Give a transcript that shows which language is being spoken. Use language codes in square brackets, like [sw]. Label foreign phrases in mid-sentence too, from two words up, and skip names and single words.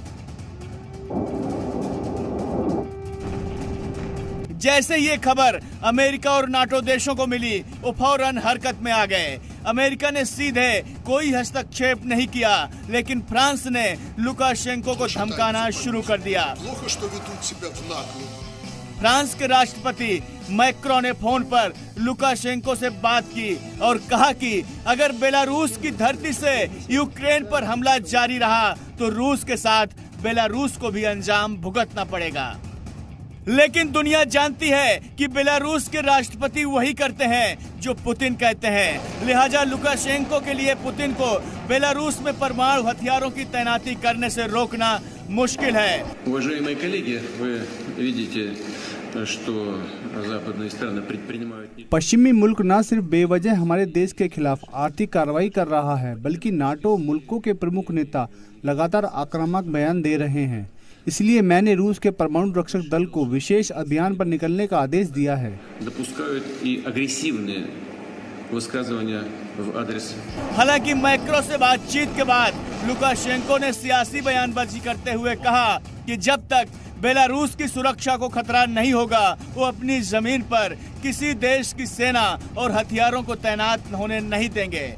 [hi] जैसे ये खबर अमेरिका और नाटो देशों को मिली, वो फौरन हरकत में आ गए। अमेरिका ने सीधे कोई हस्तक्षेप नहीं किया, लेकिन फ्रांस ने लुकाशेंको को धमकाना शुरू कर दिया। [ru] Плохо, что ведут себя в наглую. [hi] फ्रांस के राष्ट्रपति मैक्रोन ने फोन पर लुकाशेंको से बात की और कहा कि अगर बेलारूस की धरती से यूक्रेन पर हमला जारी रहा तो रूस के साथ बेलारूस को भी अंजाम भुगतना पड़ेगा। लेकिन दुनिया जानती है कि बेलारूस के राष्ट्रपति वही करते हैं जो पुतिन कहते हैं, लिहाजा लुकाशेंको के लिए पुतिन को बेलारूस में परमाणु हथियारों की तैनाती करने से रोकना मुश्किल है। [ru] Уважаемые коллеги, вы видите, что западные страны предпринимают... [hi] पश्चिमी मुल्क न सिर्फ बेवजह हमारे देश के खिलाफ आर्थिक कार्रवाई कर रहा है, बल्कि नाटो मुल्कों के प्रमुख नेता लगातार आक्रामक बयान दे रहे हैं। इसलिए मैंने रूस के परमाणु रक्षक दल को विशेष अभियान पर निकलने का आदेश दिया है। हालांकि मैक्रो से बातचीत के बाद लुकाशेंको ने सियासी बयानबाजी करते हुए कहा कि जब तक बेलारूस की सुरक्षा को खतरा नहीं होगा, वो अपनी जमीन पर किसी देश की सेना और हथियारों को तैनात होने नहीं देंगे।